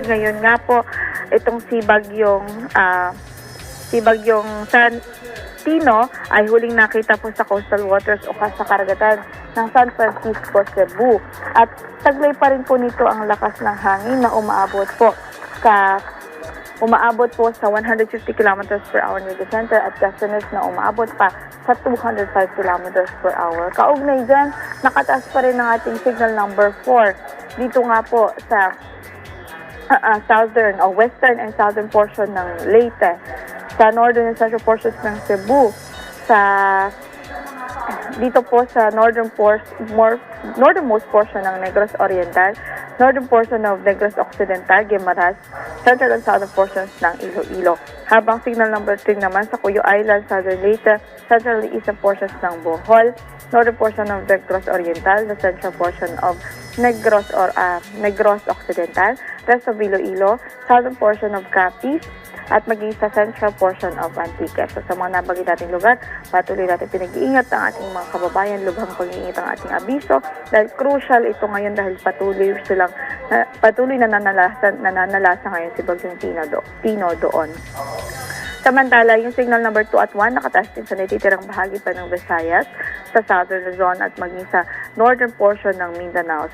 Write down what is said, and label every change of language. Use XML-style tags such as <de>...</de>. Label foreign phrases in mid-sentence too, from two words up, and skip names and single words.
<tl>Ngayon nga po, itong si Bagyong San Tino ay huling nakita po sa coastal waters o sa karagatan ng San Francisco, Cebu. At taglay pa rin po nito ang lakas ng hangin na umaabot po sa 150</tl> <en>km per hour near the center</en> <tl>at gustiness na umaabot pa sa 205</tl> <en>km per hour.</en> <tl>Kaugnay dyan, nakataas pa rin ang ating</tl> <en>signal number</en> <tl>4. Dito nga po sa southern o</tl> <en>western and southern portion</en> <tl>ng Leyte, sa</tl> <en>northern and central portions</en> <tl>ng Cebu, dito po sa</tl> <en>northernmost portion</en> <tl>ng Negros Oriental,</tl> <en>northern portion of Negros Occidental,</en> <tl>Guimaras,</tl> <en>central and southern portions</en> <tl>ng Iloilo. Habang</tl> <en>signal number</en> <tl>3 naman sa Cuyo Island, southern Leyte,</tl> <en>central and eastern portions</en> <tl>ng Bohol,</tl> <en>northern portion of Negros Oriental, the central portion of Negros Occidental, rest of Iloilo, southern portion of Capiz,</en> <tl>at maging sa</tl> <en>central portion of Antique.</en> <tl>So sa mga nabagay nating lugar, patuloy natin pinag-iingat ang ating mga kababayan, lubhang pag-iingat ang ating abiso dahil crucial ito ngayon dahil patuloy na nananalasa ngayon si Bagyong Tino doon. Samantala, yung</tl> <en>signal number</en> <tl>2 at 1 nakataas din sa natitirang bahagi pa ng Visayas, sa</tl> <en>southern Luzon</en> <tl>at maging sa</tl> <en>northern portion</en> <tl>ng Mindanao.</tl>